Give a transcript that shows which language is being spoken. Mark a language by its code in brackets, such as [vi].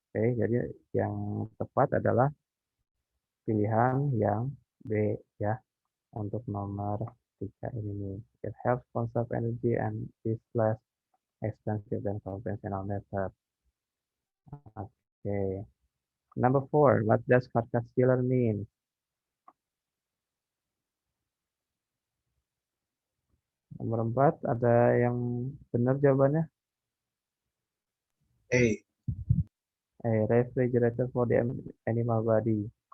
[id] Oke, jadi yang tepat adalah pilihan yang B ya, untuk nomor 3 ini. [en] It helps conserve energy and is less expensive than conventional method. Okay. Number 4, what does carcass killer mean? [id] Nomor 4, ada yang benar jawabannya? [en] A. A refrigerator for the animal body.